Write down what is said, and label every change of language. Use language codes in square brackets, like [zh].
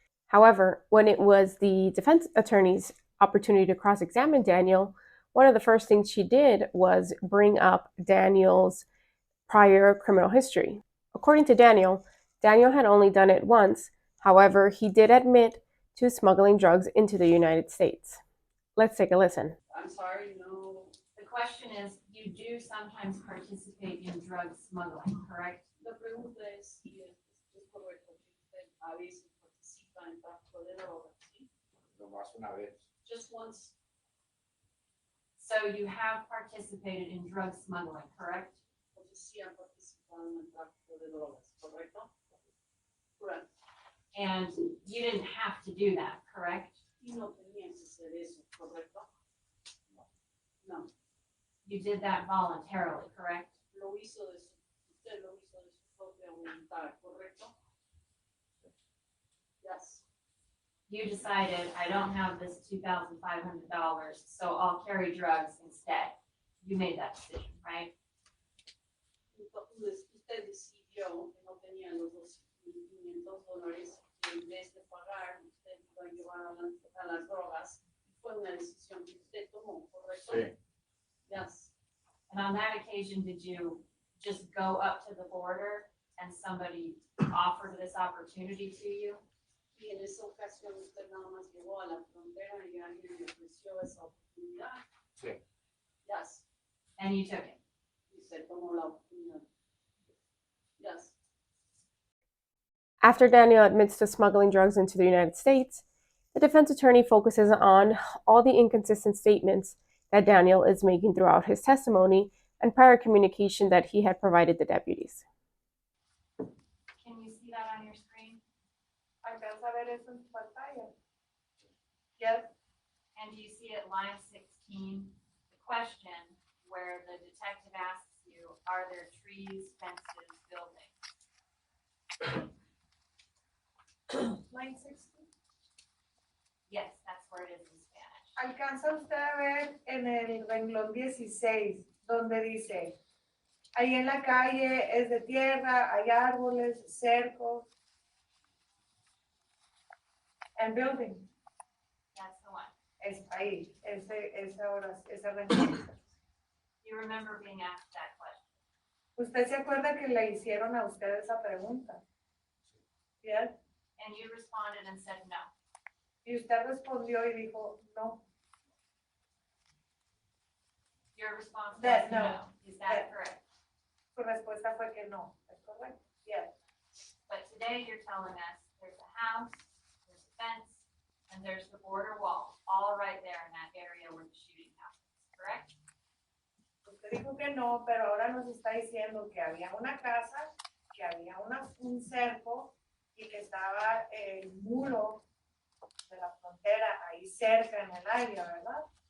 [en] However, when it was the defense attorney's opportunity to cross-examine Daniel, one of the first things she did was bring up Daniel's prior criminal history. According to Daniel had only done it once. However, he did admit to smuggling drugs into the United States. Let's take a listen. I'm sorry, no. The question is, you do sometimes participate in drug smuggling, correct? [es] La pregunta es si es correcto que usted a veces participa en tráfico de drogas, ¿sí? Nomás una vez. [en] Just once. So you have participated in drug smuggling, correct? [es] Entonces sí han participado en el tráfico de drogas, ¿correcto? [en] Correct. And you didn't have to do that, correct? [es] Y no tenía que hacer eso, ¿correcto? [en] No. You did that voluntarily, correct? [es] Usted lo hizo de su propia voluntad, ¿correcto? [en] Yes. You decided, I don't have this $2,500, so I'll carry drugs instead. You made that decision, right? [es] Usted decidió que no tenía los $2,500 que en vez de pagar, usted iba a llevar a las drogas. Fue una decisión que usted tomó, ¿correcto? Sí. [en] Yes. And on that occasion, did you just go up to the border and somebody offered this opportunity to you? [es] Y en esa ocasión usted nada más llegó a la frontera y alguien le ofreció esa oportunidad. Sí. [en] Yes. And you took it. [es] Y se tomó la oportunidad. [en] Yes. After Daniel admits to smuggling drugs into the United States, the defense attorney focuses on all the inconsistent statements that Daniel is making throughout his testimony and prior communication that he had provided the deputies. Can you see that on your screen? [es] ¿Alcanza a ver eso en tu pantalla? [en] Yes. And do you see at line 16, the question where the detective asks you, are there trees, fences, buildings? Line 16? Yes, that's where it is in Spanish. [es] Alcanza usted a ver en el renglón 16, donde dice, ahí en la calle es de tierra, hay árboles, cercos, [en] and building. That's the one. [es] Es ahí, ese renglón. [en] You remember being asked that question? [es] ¿Usted se acuerda que le hicieron a usted esa pregunta? [en] Yes. And you responded and said no. [es] Y usted respondió y dijo, no. [en] Your response was That no. no. Is that correct? [es] Su respuesta fue que no. ¿Es correcto? [en] Yes. But today you're telling us there's a house, there's a fence, and there's the border wall, all right there in that area where the shooting happened, correct? [es] Usted dijo que no, pero ahora nos está diciendo que había una casa, que había un cerco y que estaba el muro de la frontera ahí cerca en el área, ¿verdad?